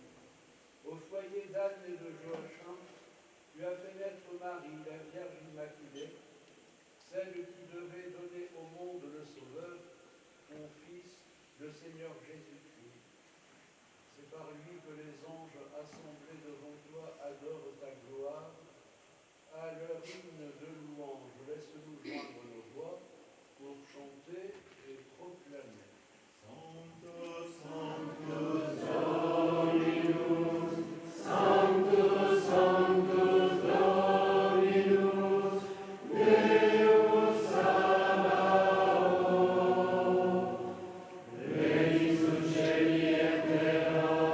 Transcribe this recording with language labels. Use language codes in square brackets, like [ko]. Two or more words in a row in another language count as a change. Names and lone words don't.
[fr] Au foyer d'Anne et de Joachim, tu as fait naître Marie, la Vierge Immaculée, celle qui devait donner au monde le Sauveur, ton Fils, le Seigneur Jésus-Christ. C'est par lui que les anges assemblés devant toi adorent ta gloire. À leur hymne de louange, laisse-nous joindre nos voix pour chanter et proclamer. [la] Sanctus, Sanctus, Dominus, Sanctus, Sanctus, Dominus, Deus Sabaoth, Venus in caeli et terra,